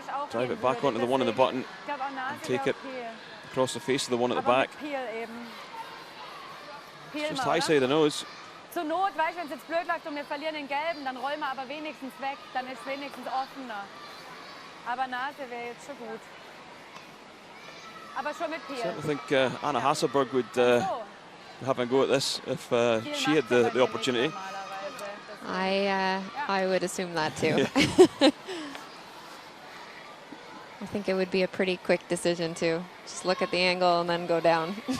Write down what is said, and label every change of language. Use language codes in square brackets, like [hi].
[en] Drive it back onto the one in the button and take it across the face of the one at the back. It's just high side of the nose. [de] Zur Not, weißt du, wenn es jetzt blöd läuft und wir verlieren den gelben, dann räumen wir aber wenigstens weg, dann ist wenigstens offener. Aber Nase wäre jetzt schon gut. Aber schon mit Peel. [en] I think Anna Hasselberg would have a go at this if she had the opportunity. I would assume that too. I think it would be a pretty quick decision to just look at the angle and then go down.